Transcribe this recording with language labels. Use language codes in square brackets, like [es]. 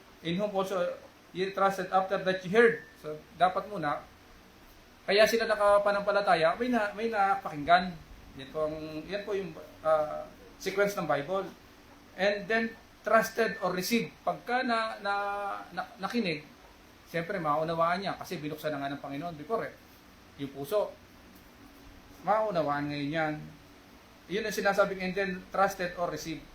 [en] In whom also ye trusted after that you heard. [tl] So, dapat muna, kaya sila nakapanampalataya, may napakinggan. Yan po yung sequence ng Bible. [en] And then, trusted or received. [tl] Pagka nakinig, siyempre maunawaan niya kasi binuksan na nga ng Panginoon before yung puso. Maunawaan ngayon yan. Yun ang sinasabing, [en] and then trusted or received.